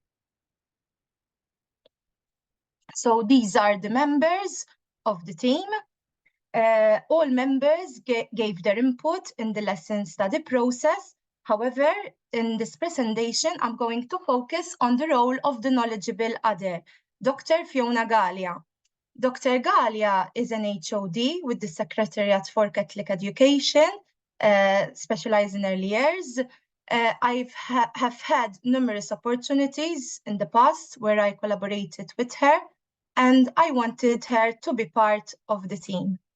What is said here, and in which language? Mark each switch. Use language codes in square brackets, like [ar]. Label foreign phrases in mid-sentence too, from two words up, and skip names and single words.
[en] So these are the members of the team. All members gave their input in the lesson study process. However, in this presentation, I'm going to focus on the role of the knowledgeable other, Dr. Fiona Gallia. Dr. Gallia is an HOD with the Secretariat for Catholic Education, specialized in early years. I have had numerous opportunities in the past where I collaborated with her, and I wanted her to be part of the team.